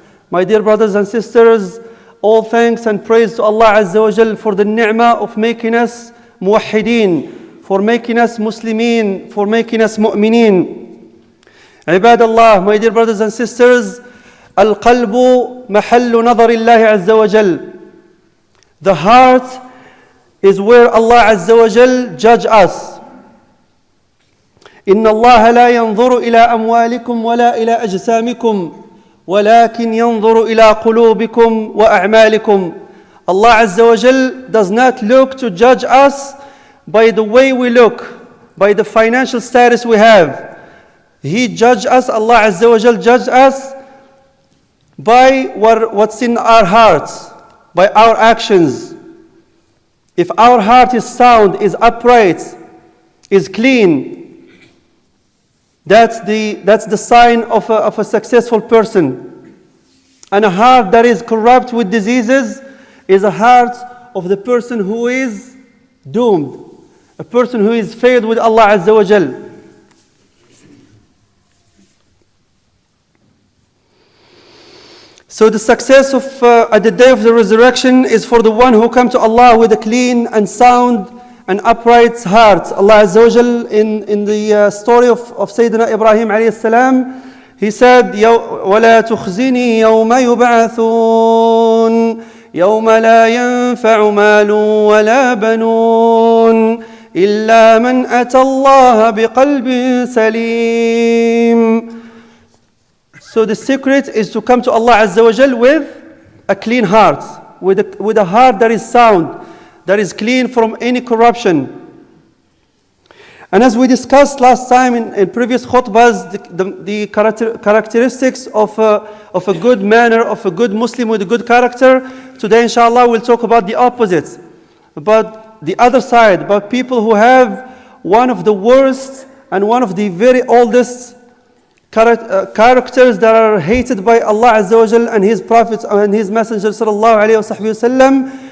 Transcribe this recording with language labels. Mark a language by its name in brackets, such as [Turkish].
[English] My dear brothers and sisters, all thanks and praise to Allah Azza wa Jal for the ni'mah of making us muwahhideen, for making us muslimin, for making us mu'mineen. [Arabic] عباد الله, [English] my dear brothers and sisters, [Arabic] القلب محل نظر الله عز وجل. [English] The heart is where Allah Azza wa Jal judge us. [Arabic] إن الله لا ينظر إلى أموالكم ولا إلى أجسامكم ولكن ينظر إلى قلوبكم وأعمالكم. [English] Allah Azza wa Jal does not look to judge us by the way we look, by the financial status we have. He judge us, Allah Azza wa Jal judge us by what's in our hearts, by our actions. If our heart is sound, is upright, is clean, that's the sign of a successful person. And a heart that is corrupt with diseases is a heart of the person who is doomed, a person who is failed with Allah Azza wa Jal. So the success of at the day of the resurrection is for the one who come to Allah with a clean and sound and upright heart. [Arabic] Allah Azza wa Jal [English] in the story of Sayyidina Ibrahim alayhi salam, he said, [Arabic] وَلَا تُخْزِنِي يَوْمَ يُبْعَثُونَ يَوْمَ لَا يَنْفَعُ مَالٌ وَلَا بَنُونَ إِلَّا مَنْ أَتَى اللَّهَ بِقَلْبٍ سَلِيمٍ. [English] So the secret is to come to Allah Azza wa Jal with a clean heart, with a heart that is sound, that is clean from any corruption. And as we discussed last time in previous khutbahs, the characteristics of a good manner, of a good Muslim with a good character, today inshallah we'll talk about the opposite, about the other side, about people who have one of the worst and one of the very oldest characters that are hated by Allah Azza wa Jal and His Prophet and His Messenger sallallahu alayhi wa sallam.